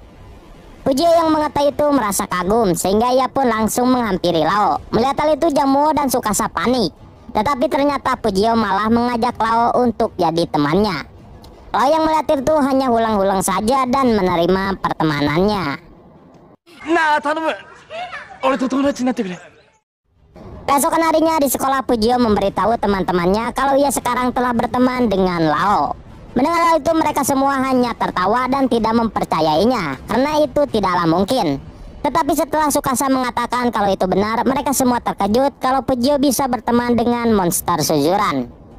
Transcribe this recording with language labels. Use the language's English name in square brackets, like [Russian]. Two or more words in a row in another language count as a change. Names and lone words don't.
[Indonesian] Fujio yang mengetahui itu merasa kagum sehingga ia pun langsung menghampiri Lao. Melihat hal itu Jamuo dan Tsukasa panik. Tetapi ternyata Fujio malah mengajak Lao untuk jadi temannya. Lao yang melihat itu hanya hulang-hulang saja dan menerima pertemanannya. Nah, [Japanese] tanomu. 俺と友達なってくれ. [Indonesian] Keesokan harinya di sekolah Fujio memberitahu teman-temannya kalau ia sekarang telah berteman dengan Lao. Mendengar hal itu mereka semua hanya tertawa dan tidak mempercayainya karena itu tidaklah mungkin. Tetapi setelah Tsukasa mengatakan kalau itu benar, mereka semua terkejut kalau Fujio bisa berteman dengan monster Sujuran.